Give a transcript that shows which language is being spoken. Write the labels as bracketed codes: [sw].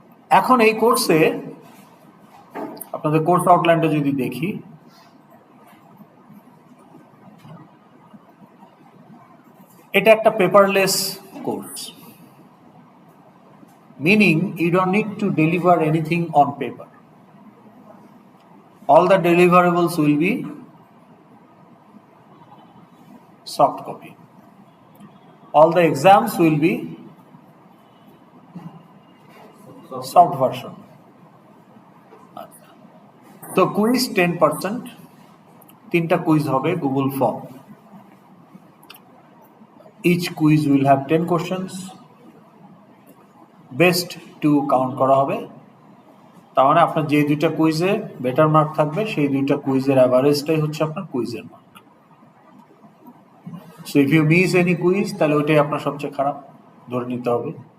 [bn] এখন এই কোর্সে আপনাদের কোর্স আউটলাইনটা যদি দেখি, এটা একটা paperless course, [en] meaning you don't need to deliver anything on paper. All the deliverables will be soft copy. All the exams will be soft version. So quiz 10%, [bn] 3টা quiz হবে Google form. [en] Each quiz will have 10 questions. [bn] Best 2 count করা হবে। তার মানে আপনার যে 2টা কুইজে better mark থাকবে, সেই 2টা কুইজের অ্যাভারেজটাই হচ্ছে আপনার কুইজের mark. [en] so if you miss any quiz, [bn] তাহলে ওইটাই আপনার সবচেয়ে খারাপ ধরে নিতে হবে।